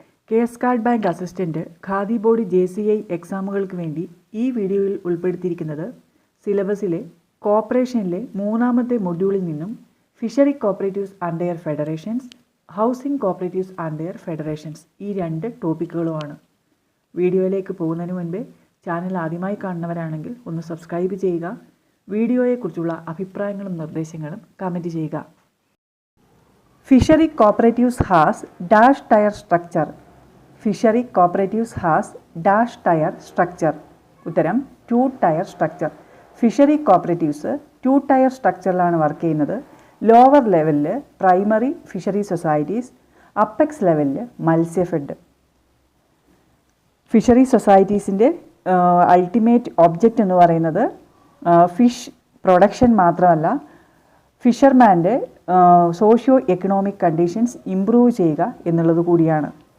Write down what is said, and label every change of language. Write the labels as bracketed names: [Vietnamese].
[Malayalam] കേസ്കാർഡ് bank assistant khadi board JCI എക്സാമുകൾക്ക് വേണ്ടി ഈ വീഡിയോയിൽ ഉൾപ്പെടുത്തിയിരിക്കുന്നത് സിലബസിലെ കോർപ്പറേഷനിലെ മൂന്നാമത്തെ മൊഡ്യൂളിൽ നിന്നും fishery cooperatives and their federations, housing cooperatives and their federations ഈ രണ്ട് ടോപ്പിക്കുകളുമാണ്. വീഡിയോയിലേക്ക് പോകുന്നതിന് മുൻപേ ചാനൽ ആദ്യമായി കാണുന്നവരാണെങ്കിൽ ഒന്ന് സബ്സ്ക്രൈബ് ചെയ്യുക. വീഡിയോയെക്കുറിച്ചുള്ള അഭിപ്രായങ്ങളും നിർദ്ദേശങ്ങളും കമൻറ്റ് ചെയ്യുക. [English] Fishery cooperatives has dash tier structure. Fishery cooperatives has dash tier structure. ഉത്തരം 2 tier structure. [Malayalam] Fishery cooperatives 2 tier സ്ട്രക്ചറിലാണ് work ചെയ്യുന്നത്. ലോവർ ലെവലിൽ പ്രൈമറി ഫിഷറി സൊസൈറ്റീസ്, അപ്പെക്സ് ലെവലിൽ മത്സ്യഫെഡ്. ഫിഷറി സൊസൈറ്റീസിൻ്റെ അൾട്ടിമേറ്റ് ഒബ്ജക്റ്റ് എന്ന് പറയുന്നത് ഫിഷ് പ്രൊഡക്ഷൻ മാത്രമല്ല, ഫിഷർമാൻ്റെ സോഷ്യോ എക്കണോമിക് കണ്ടീഷൻസ് ഇംപ്രൂവ് ചെയ്യുക എന്നുള്ളത് കൂടിയാണ്.